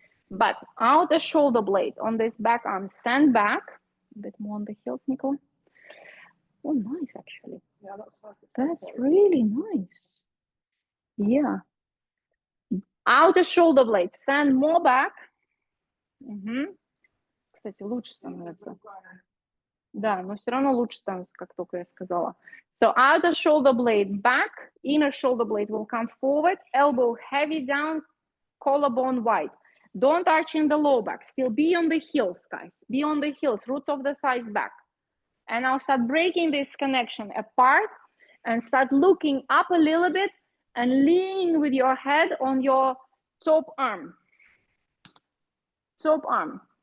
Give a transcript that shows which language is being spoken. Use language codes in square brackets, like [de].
[en] But outer shoulder blade on this back arm, stand back. A bit more on the heels, Nicola. Oh, nice, actually. Yeah, that's really nice. Yeah. Outer shoulder blade, stand more back. [ru] Кстати, лучше становится. Да, но все равно лучше становится, как только я сказала. [en] So outer shoulder blade back, inner shoulder blade will come forward, elbow heavy down, collarbone wide. Don't arch in the low back. Still be on the heels, guys. Be on the heels, roots of the thighs back. And now start breaking this connection apart and start looking up a little bit and leaning with your head on your top arm. Top arm.